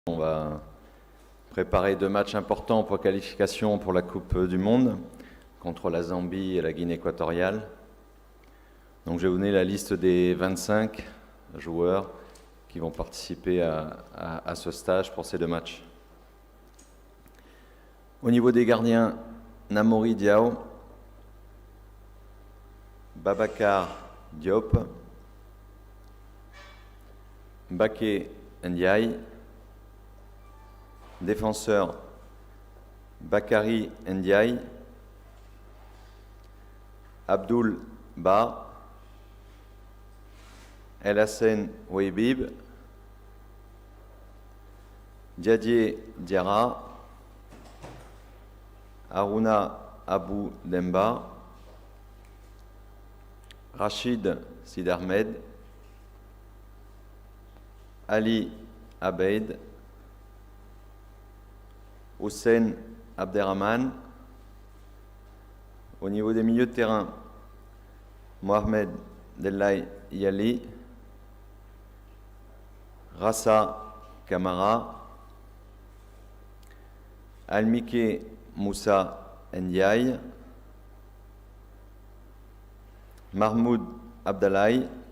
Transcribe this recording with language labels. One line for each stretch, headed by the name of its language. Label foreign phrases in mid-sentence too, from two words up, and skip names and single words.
French: On va préparer 2 matchs importants pour qualification pour la Coupe du Monde contre la Zambie et la Guinée équatoriale. Donc je vais vous donner la liste des 25 joueurs qui vont participer à ce stage pour ces 2 matchs. Au niveau des gardiens, Namori Diao, Babacar Diop, Baké Ndiaye, défenseur Bakary Ndiaye, Abdoul Ba, El Hassen Ouebib, Diadier Diarra, Haruna Abou Demba, Rachid Sidarmed, Ali Abeid, Hossein Abderrahman. Au niveau des milieux de terrain, Mohamed Delay Yali, Rassa Kamara, Almike Moussa Ndiaye, Mahmoud Abdallah,